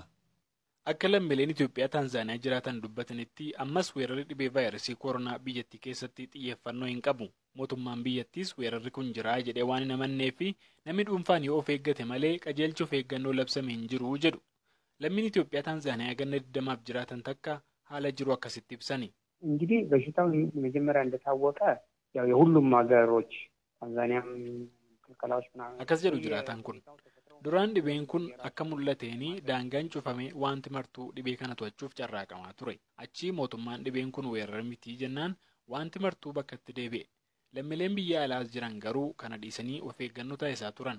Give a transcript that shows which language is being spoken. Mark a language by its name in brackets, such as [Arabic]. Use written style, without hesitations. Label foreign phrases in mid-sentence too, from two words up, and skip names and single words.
[Oromo] Akka lammiileen Itoophiyaa Taanzaaniyaa jiraatan dubbatanitti ammas weerarri dhibee vaayirasii koronaa biyyattii keessatti xiyyeeffannoo hin qabu. Mootummaan biyyattiis weerarri kun jira jedhee waan hin amannee fi namni dhuunfaan yoo of eeggate malee qajeelcha of eeggannoo labsame hin jiru jedhu. Lammiin Itoophiyaa Taanzaaniyaa ganna 20 jiraatan takka haala jiru akkasitti ibsani. [Amharic] እንግዲህ በሽታው መጀመሪያ እንደታወቀ ያው የሁሉም ሀገሮች ታንዛኒያም ክልከላዎች ምናምን [Oromo] akkas jedhu jiraatan kun duraan dhibeen kun akka mul'ateeni daangaan cufame wanti martuu dhibee kana to'achuuf carraaqamaa ture. Achii mootummaan dhibeen kun weerara miti jennaan wanti martuu bakkatti deebi'e. Lammiileen biyya alaas jiran garuu kana dhiisanii of eeggannoo taasisaa turan.